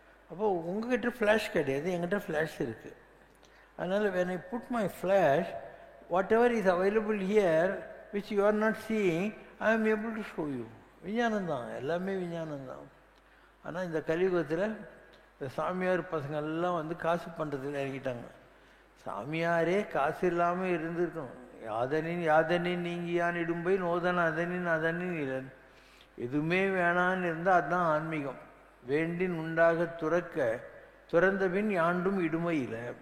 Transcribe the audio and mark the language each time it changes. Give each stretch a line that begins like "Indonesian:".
Tamil: அப்போது உங்ககிட்ட ஃப்ளாஷ் கிடையாது, என்கிட்ட ஃப்ளாஷ் இருக்குது. அதனால்
English: when I put my flash, whatever is available here which you are not seeing, I am able to show you.
Tamil: விஞ்ஞானம்தான், எல்லாமே விஞ்ஞானம்தான். ஆனால் இந்த கலியுகத்தில் இந்த சாமியார் பசங்க எல்லாம் காசு பண்ணுறதுல இறங்கிட்டாங்க. சாமியாரே காசு இல்லாமல் இருந்திருக்கணும். யாதனின் நீங்கியான் இடும்பை நோதன் அதனின் இலன். எதுவுமே வேணான்னு இருந்தால் அதுதான் ஆன்மீகம். வேண்டின் உண்டாக துறந்த பின் யாண்டும் இடுமை இல்லை.